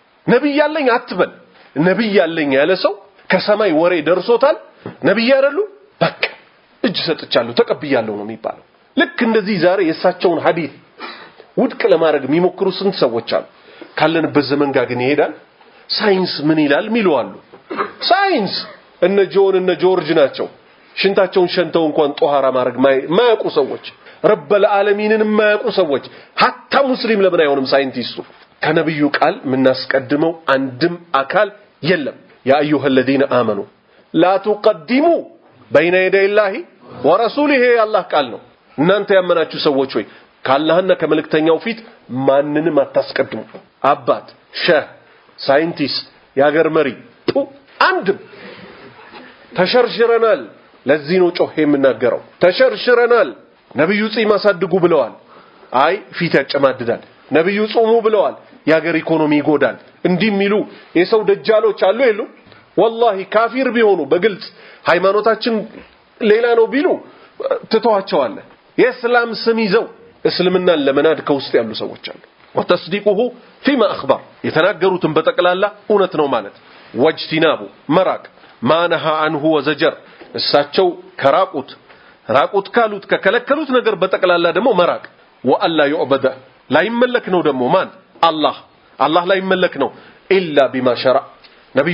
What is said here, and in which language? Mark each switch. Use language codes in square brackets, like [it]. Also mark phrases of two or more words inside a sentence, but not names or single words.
[am] ነብይ ያለኝ ያለ ሰው ከሰማይ ወሬ ደርሶታል ነብይ አይደሉ በቃ እጅ ሰጥቻለሁ ተቀብያለሁ ነው የሚባለው ልክ እንደዚህ ዛሬ የሳቸውን ሐዲስ ውድቅ ለማድረግ የሚሞክሩ ስንት ሰዎች አሉ ካለንበት ዘመን ጋር ግን ይሄዳል ሳይንስ ምን ይላል ሚሉአሉ ሳይንስ እነ ጆርጅ ናቸው ሽንታቸውን ሸንተው እንኳን ጧሃራ ማድረግ ማያውቁ ሰዎች [ar] رب العالمين [am] ማያውቁ ሰዎች hatta ሙስሊም ለምን አይሆንም ሳይንቲስቱ ከነብዩ ቃል ምናስቀድመው አንድም አካል የለም [ar] يا أيها الذين آمنوا لا تقدموا بين يدي الله ورسوله [am] الله ቃል ነው እናንተ ያመናችሁ ሰዎች ሆይ ካላህና ከመልእክተኛው ፊት ማንንም አታስቀድሙ አባት ሸህ ሳይንቲስት ያገር መሪ አንድም ተሸርሽረናል ለዚህ ነው ጮህ የምናገረው ተሸርሽረናል ነብዩ ጺም አሳድጉ ብለዋል አይ ፊት ያጨማድዳል ነብዩ ጾሙ ብለዋል ያገር ኢኮኖሚ ይጎዳል እንዲሚሉ የሰው ደጃሎች አሉ የሉ والله ካፊር ቢሆኑ በግልጽ ሃይማኖታችን ሌላ ነው ቢሉ ተተዋቸዋል የእስላም ስም ይዘው እስልምናን ለመናድ ከውስጥ ያሉ ሰዎች አሉ [ar] وتصديقه فيما أخبر [am] የተናገሩትን በጠቅላላ እውነት ነው ማለት ወጅቲናቡ መራቅ [ar] ما نهى عنه وزجر [am] እሳቸው ራቁት ካሉት ከከለከሉት ነገር በጠቅላላ ደግሞ መራቅ [ar] وألا يعبد [am] ላይመለክ ነው ደግሞ ማን አላህ ላይመለክ ነው [ar] إلا بما شرع [am] ነብዩ